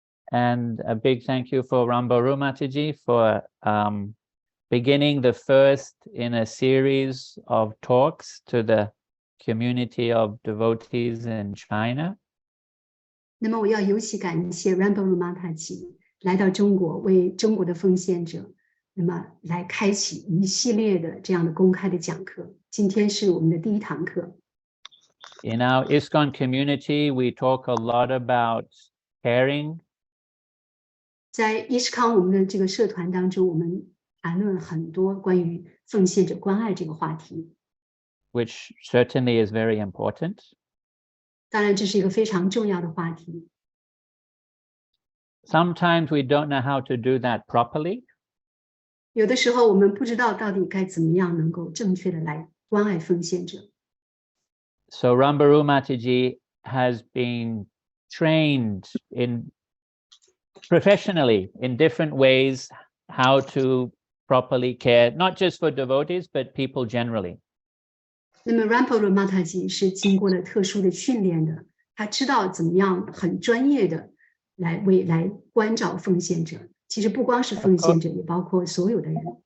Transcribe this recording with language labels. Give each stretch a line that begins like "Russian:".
English: And a big thank you for Rambaru Mataji for beginning the first in a series of talks to the community of devotees in China.
Chinese: 那么我要尤其感谢 Rambaru Mataji 来到中国，为中国的奉献者，那么来开启一系列的这样的公开的讲课。今天是我们的第一堂课。
English: In our ISKCON community, we talk a lot about caring.
Chinese: 在伊斯康我们的这个社团当中，我们谈论很多关于奉献者关爱这个话题。
English: Which certainly is very important.
Chinese: 当然，这是一个非常重要的话题。
English: Sometimes we don't know how to do that properly.
Chinese: 有的时候我们不知道到底该怎么样能够正确的来关爱奉献者。
English: So Rambaru Mataji has been trained professionally in different ways how to properly care, not just for devotees, but people generally.
Chinese: 那么 Rambaru Mataji 是经过了特殊的训练的，他知道怎么样很专业的来关照奉献者。其实不光是奉献者，也包括所有的人。